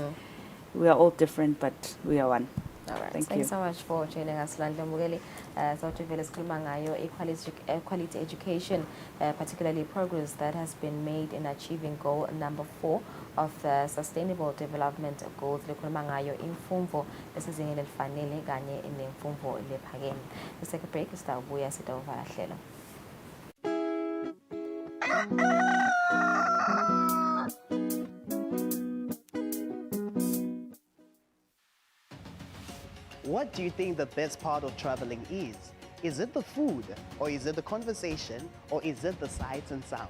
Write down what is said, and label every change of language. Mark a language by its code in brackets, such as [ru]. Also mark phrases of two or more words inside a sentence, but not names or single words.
[en] We are all different, but we are one. All right. Thank Thank you you so much for joining us, Landla Mugeli. Equality education, particularly progress that has been made in achieving goal number 4 of the Sustainable Development Goals. [ss] Likhuluma ngayo imfumvo esezingeni elifanele kanye nemfumvo lephakeme. [en] Let's take a break. [ss] Sitawubuya sitawuvala hlelo. [en] What do you think the best part of traveling is? Is it the food, or is it the conversation, or is it the sights and sound?